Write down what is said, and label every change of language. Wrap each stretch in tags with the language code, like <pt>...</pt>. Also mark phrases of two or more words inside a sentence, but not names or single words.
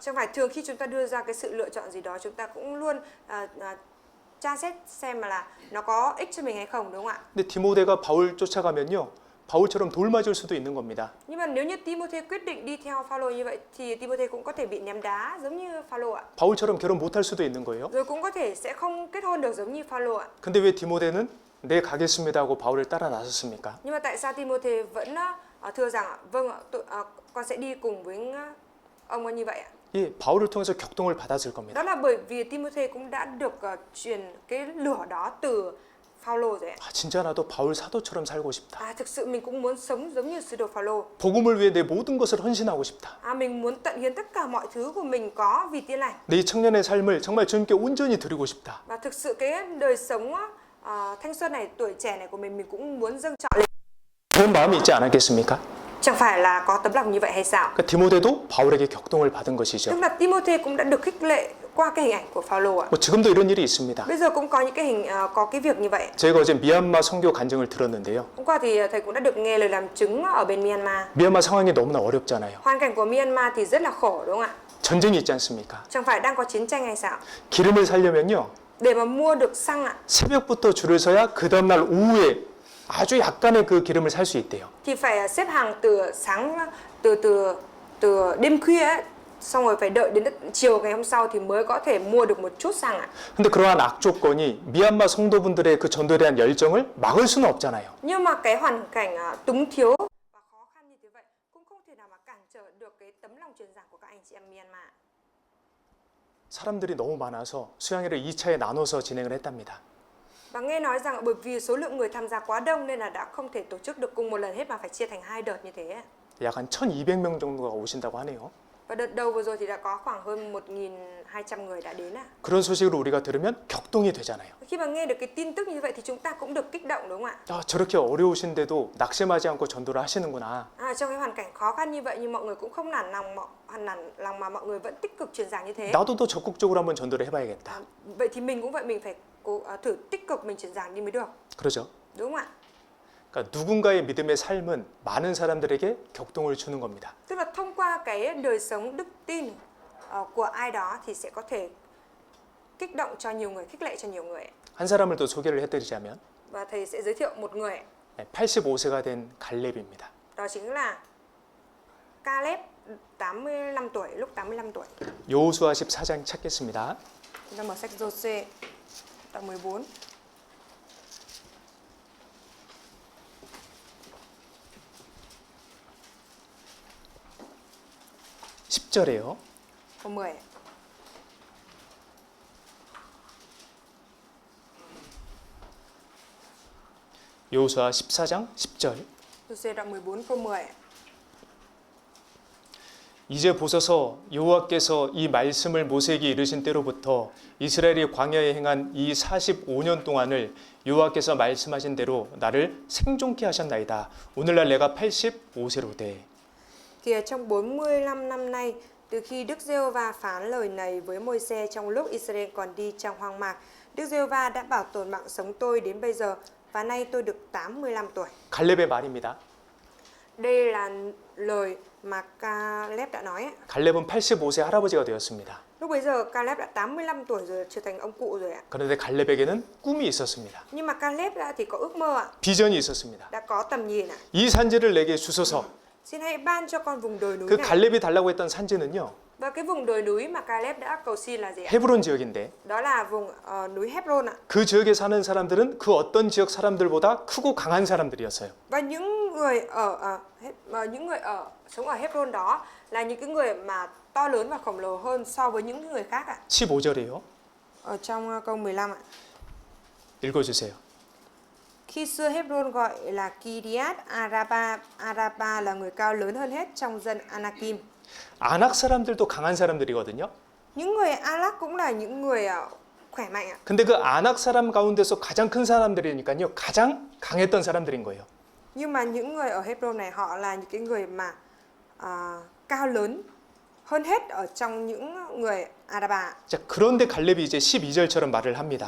<vi>Chẳng phải thường khi chúng ta đưa ra cái sự lựa chọn gì đó, chúng ta cũng luôn tra xét xem là nó có ích cho mình hay không, đúng không ạ?</vi> <ko>근데 디모데가 바울 쫓아가면요, 바울처럼 돌 맞을 수도 있는 겁니다.</ko> <vi>Nhưng mà nếu như Timôthê quyết định đi theo Phaolô như vậy thì Timôthê cũng có thể bị ném đá giống như Phaolô ạ.</vi> <ko>바울처럼 결혼 못할 수도 있는 거예요.</ko> <vi>Rồi cũng có thể sẽ không kết hôn được giống như Phaolô ạ.</vi> <ko>근데 왜 디모데는 네 가겠습니다 하고 바울을 따라 나섰습니까?</ko> <vi>Nhưng mà tại sao Timôthê vẫn thưa rằng vâng, con sẽ đi cùng với ông như vậy ạ?</vi> <ko>예, 바울을 통해서 격동을 받았을 겁니다.</ko> <vi>Đó là bởi vì Timôthê cũng đã được truyền cái lửa đó từ Phaolô rồi ạ.</vi> <ko>아, 진짜 나도 바울 사도처럼 살고 싶다.</ko> <vi>Thực sự mình cũng muốn sống giống như sứ đồ Phaolô.</vi> <ko>복음을 위해 내 모든 것을 헌신하고 싶다.</ko> <vi>Mình muốn tận hiến tất cả mọi thứ của mình có vì Tin lành.</vi> <ko>내 청년의 삶을 정말 주님께 온전히 드리고 싶다.</ko> <vi>Và thực sự cái đời sống thanh xuân này, tuổi trẻ này của mình cũng muốn dâng trọn lên.</vi> <ko>그런 마음이 있지 않았겠습니까?</ko> <vi>Chẳng phải là có tấm lòng như vậy hay sao?</vi> <ko>그러니까 디모데도 바울에게 격동을 받은 것이죠.</ko> <vi>Tức là Timôthê cũng đã được khích lệ qua cái hình ảnh của Phaolô ạ.</vi> <ko>뭐 지금도 이런 일이 있습니다.</ko> <vi>Bây giờ cũng có những cái có cái việc như vậy.</vi> <ko>저희가 어제 미얀마 선교 간증을 들었는데요.</ko> <vi>Hôm qua thì thầy cũng đã được nghe lời làm chứng ở bên Myanmar.</vi> <ko>미얀마 상황이 너무나 어렵잖아요.</ko> <vi>Hoàn cảnh của Myanmar thì rất là khổ, đúng không ạ?</vi> <ko>전쟁이 있지 않습니까?</ko> <vi>Chẳng phải đang có chiến tranh hay sao?</vi> <ko>기름을 사려면요,</ko> <vi>Để mà mua được xăng ạ,</vi> <ko>새벽부터 줄을 서야 그 다음날 오후에 아주 약간의 그 기름을 살 수 있대요.</ko> <vi>thì phải xếp hàng từ sáng từ đêm khuya ấy, xong rồi phải đợi đến chiều ngày hôm sau thì mới có thể mua được một chút xăng ạ.</vi> <ko>근데 그러한 악조건이 미얀마 성도분들의 그 전도에 대한 열정을 막을 수는 없잖아요.</ko> <vi>Nhưng mà cái hoàn cảnh túng thiếu và khó khăn như thế vậy cũng không thể nào mà cản trở được cái tấm lòng truyền giảng của các anh chị em Myanmar.</vi> <ko>사람들이 너무 많아서 수양회를 2차에 나눠서 진행을 했답니다.</ko> <vi>Và nghe nói rằng bởi vì số lượng người tham gia quá đông nên là đã không thể tổ chức được cùng một lần hết mà phải chia thành 2 đợt như thế.</vi> <ko>약 한 1,200명 정도가 오신다고 하네요.</ko> <vi>Và đợt đầu vừa rồi thì đã có khoảng hơn 1.200 người đã đến ạ.</vi> <ko>그런 소식을 우리가 들으면 격동이 되잖아요.</ko> <vi>Khi mà nghe được cái tin tức như vậy thì chúng ta cũng được kích động, đúng không ạ?</vi> <ko>아, 저렇게 어려우신데도 낙심하지 않고 전도를 하시는구나.</ko> <vi>Trong cái hoàn cảnh khó khăn như vậy nhưng mọi người cũng không nản lòng mà mọi người vẫn tích cực truyền giảng như thế.</vi> <ko>나도 더 적극적으로 한번 전도를 해봐야겠다.</ko> <vi>Vậy thì mình cũng vậy, mình phải thử tích cực mình truyền giảng đi mới được.</vi> <ko>그러죠?</ko> <vi>Đúng không ạ?</vi> <ko>그러니까 누군가의 믿음의 삶은 많은 사람들에게 격동을 주는 겁니다.</ko> <vi>Tức là thông qua cái đời sống đức tin của ai đó thì sẽ có thể kích động cho nhiều người, khích lệ cho nhiều người.</vi> <ko>한 사람을 또 소개를 해드리자면</ko> <vi>Và thầy sẽ giới thiệu một người.</vi> <ko>85세가 된 갈렙입니다.</ko> <vi>Đó chính là Caleb, 85 tuổi, lúc 85 tuổi.</vi> <ko>여호수아 14장 찾겠습니다.</ko> <vi>Chúng ta mở sách Giô-suê đoạn 14.</vi> <ko>(10절에요)</ko> <vi>Câu 10.</vi> <ko>여호수아 14장 10절.</ko> <vi>Giô-suê đoạn 14 câu 10.</vi> <ko>이제 보소서 여호와께서 이 말씀을 모세에게 이르신 때로부터 이스라엘이 광야에 행한 이 45년 동안을 여호와께서 말씀하신 대로 나를 생존케 하셨나이다. 오늘날 내가 85세로 돼.</ko> <vi>Kìa, trong 45 năm nay, từ khi Đức Giê-hô-va phán lời này với Môi-se trong lúc Israel còn đi trong hoang mạc, Đức Giê-hô-va đã bảo tồn mạng sống tôi đến bây giờ. và nay tôi được 85 tuổi.</vi> <ko>갈렙의 말입니다.</ko> <vi>Đây là lời mà Caleb đã nói.</vi> <ko>갈렙은 85세 할아버지가 되었습니다.</ko> <vi>Lúc bấy giờ Caleb đã 85 tuổi rồi, trở thành ông cụ rồi ạ.</vi> <ko>그런데 갈렙에게는 꿈이 있었습니다.</ko> <vi>Nhưng mà Caleb thì có ước mơ ạ,</vi> <ko>비전이 있었습니다.</ko> <vi>đã có tầm nhìn ạ.</vi> <ko>이 산지를 내게 주소서.</ko> <vi>Xin hãy ban cho con vùng đồi núi 그 này.</vi> <ko>갈렙이 달라고 했던 산지는요.</ko> <vi>Và cái vùng đồi núi mà Caleb đã cầu xin là gì ạ?</vi> <ko>헤브론 지역인데</ko> <vi>Đó là vùng núi Hebron ạ.</vi> <ko>그 지역에 사는 사람들은 그 어떤 지역 사람들보다 크고 강한 사람들이었어요.</ko> <vi>Và những người sống ở Hebron đó là những cái người mà to lớn và khổng lồ hơn so với những người khác ạ.</vi> <ko>15절이에요.</ko> <vi>Ở trong câu 15 ạ.</vi> <ko>읽어주세요.</ko> <vi>Khi xưa Hebron gọi là Kiriath Araba, Araba là người cao lớn hơn hết trong dân Anakim.</vi> <ko>아낙 사람들도 강한 사람들이거든요.</ko> <vi>Những người Anak cũng là những người khỏe mạnh ạ.</vi> <ko>근데 그 아낙 사람 가운데서 가장 큰 사람들이니까요. 가장 강했던 사람들인 거예요.</ko> <vi>Nhưng mà những người ở Hebron này họ là những cái người mà cao lớn hơn hết ở trong những người Araba.</vi> <ko>자, 그런데 갈렙이 이제 12절처럼 말을 합니다.</ko>